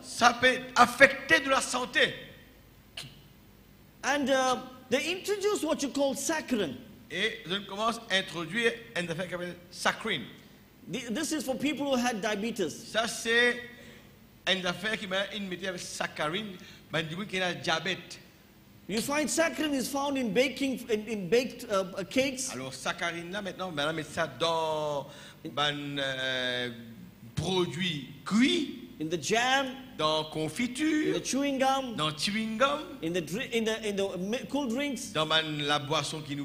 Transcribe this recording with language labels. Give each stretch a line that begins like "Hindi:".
French: Ça peut affecter de la santé.
English: And they introduced what you call saccharin.
French: Et je commence à introduire une affaire qui s'appelle saccharine.
English: This is for people who had diabetes.
French: Ça, c'est une affaire qui m'a mis avec saccharine, mais du coup, qui a diabète.
English: You find saccharin is found in baked cakes.
French: Alors, saccharine, là, maintenant, on met ça dans un produit cuit,
English: In the jam,
French: dans
English: in the
French: confiture,
English: chewing gum,
French: dans chewing gum,
English: in the cool drinks,
French: dans la boisson qui nous